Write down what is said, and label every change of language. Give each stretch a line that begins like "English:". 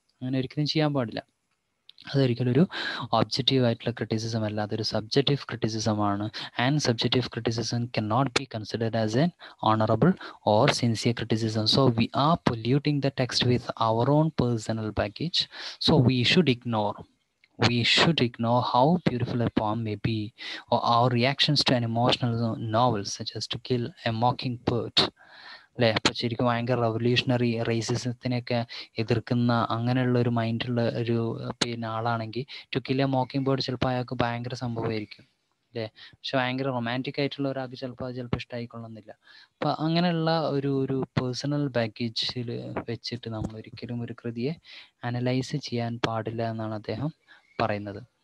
Malayalam: അങ്ങനെ ഒരിക്കലും ചെയ്യാൻ പാടില്ല. അതൊരിക്കലും ഒരു ഒബ്ജക്റ്റീവ് ആയിട്ടുള്ള ക്രിറ്റിസിസം അല്ല, അതൊരു subjective ക്രിറ്റിസിസമാണ്.
English: And subjective criticism can not be considered as an honourable or sincere criticism. So we are polluting the text with our own personal baggage. So we should ignore how beautiful a poem may be, or our reactions to an emotional novel such as To Kill a Mockingbird.
Malayalam: അല്ലേ, അപ്പോൾ ശരിക്കും ഭയങ്കര revolutionary, റേസിസത്തിനെയൊക്കെ എതിർക്കുന്ന അങ്ങനെയുള്ള ഒരു മൈൻഡുള്ള ഒരു പിന്നെ ആളാണെങ്കിൽ to kill A mocking bird ചിലപ്പോൾ അയാൾക്ക് ഭയങ്കര സംഭവമായിരിക്കും അല്ലേ. പക്ഷെ ഭയങ്കര റൊമാൻറ്റിക് ആയിട്ടുള്ള ഒരാൾക്ക് ചിലപ്പോൾ അത് ഇഷ്ടമായിക്കൊള്ളുന്നില്ല. അപ്പോൾ അങ്ങനെയുള്ള ഒരു പേഴ്സണൽ ബാഗേജിൽ വെച്ചിട്ട് നമ്മൾ ഒരിക്കലും ഒരു കൃതിയെ അനലൈസ് ചെയ്യാൻ പാടില്ല എന്നാണ് അദ്ദേഹം പറയുന്നത്.